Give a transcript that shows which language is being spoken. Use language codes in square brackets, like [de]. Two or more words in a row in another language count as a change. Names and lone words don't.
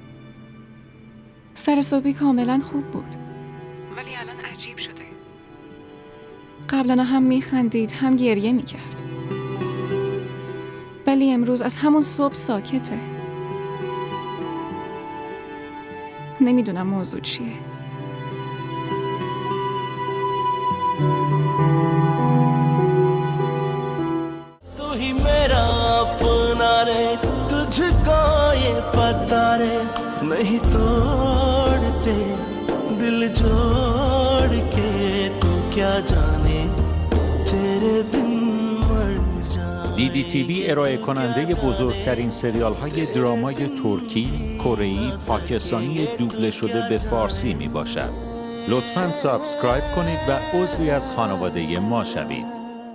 [fa] سر صبحی کاملا خوب بود، ولی الان عجیب شده. قبلا هم میخندید هم گریه میکرد، ولی امروز از همون صبح ساکته. نمیدونم موضوع چیه. [hi] तू ही मेरा अपना रे, तुझको ये पता रे, नहीं तोड़ते दिल जोड़ के, तू क्या जाने तेरे बिन मर जाए. [fa] DDTV ارائه کننده بزرگترین سریال های درامای ترکی، کره‌ای، پاکستانی دوبله شده به فارسی می باشد. لطفاً سابسکرایب کنید و عضوی از خانواده ما شوید.